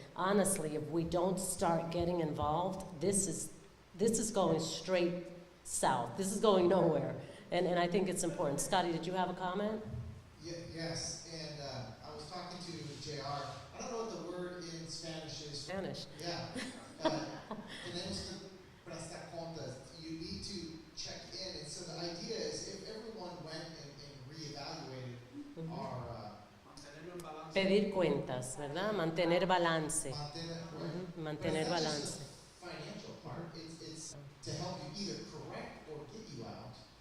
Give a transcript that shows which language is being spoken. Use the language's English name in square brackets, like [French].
[English] Honestly, if we don't start getting involved, this is going straight south. This is going nowhere. And I think it's important. Scotty, did you have a comment? Yes, and I was talking to JR. I don't know what the word in Spanish is. Spanish. Yeah. [Spanish] Tenemos que prestar cuentas. [English] You need to check in. And so the idea is if everyone went and reevaluated our [Spanish] Pedir cuentas, ¿verdad? Mantener balance. Mantener [English] But it's not [Spanish] balance. [English] just the financial part. It's to help you either correct or get you out.